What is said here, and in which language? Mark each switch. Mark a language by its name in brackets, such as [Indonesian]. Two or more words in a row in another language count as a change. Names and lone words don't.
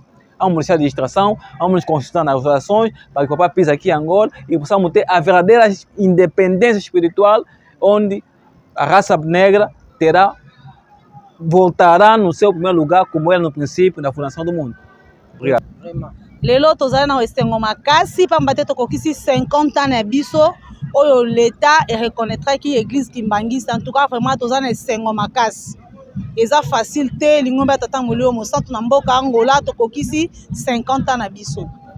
[Portuguese] Vamos deixar a distração, vamos nos concentrar nas orações, para que o papai pise aqui em Angola e possamos ter a verdadeira independência espiritual, onde a raça negra voltará no seu primeiro lugar, como era no princípio, na fundação do mundo. Obrigado. [Lingala] Lelo tozali na esengo makasi pamba te tokokisi 50 ans na biso oyo [French] l'État reconnaîtra [Lingala] ki église Kimbangisa. [French] En tout cas vraiment [Lingala] tozali na esengo makasi. Eza facile te lingombe tata molio mosantu na mboka Angola tokokisi 50 ans na biso.